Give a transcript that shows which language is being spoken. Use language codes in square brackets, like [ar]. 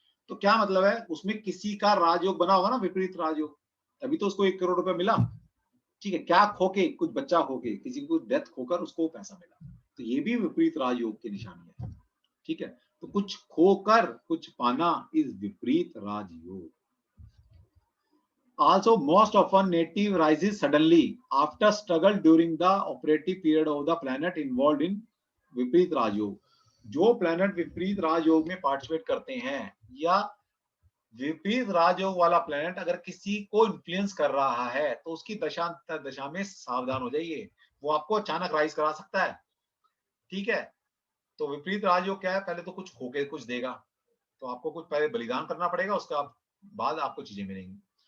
[hi] तो क्या मतलब है, उसमें किसी का राजयोग बना होगा ना, विपरीत राजयोग, तभी तो उसको 1 करोड़ रुपया मिला। ठीक है, क्या खोके, कुछ बच्चा खोके, किसी को डेथ खोकर उसको पैसा मिला, तो ये भी विपरीत राजयोग की निशानी है। ठीक है, तो कुछ खोकर कुछ पाना इज विपरीत राजयोग। [en] Also, most often native rises suddenly after struggle during the operative period of the planet involved in Viparita Rajyoga. [hi] जो प्लैनेट विपरीत राजयोग में पार्टिसिपेट करते हैं, या विपरीत राजयोग वाला प्लैनेट अगर किसी को इन्फ्लुएंस कर रहा है, तो उसकी दशांतर दशा में सावधान हो जाइए, वो आपको अचानक राइज करा सकता है। ठीक है, तो विपरीत राजयोग क्या है, पहले तो कुछ खोके कुछ देगा, तो आपको कुछ पहले बलिदान करना पड़ेगा, उसका बाद आपको चीजें मिलेंगी।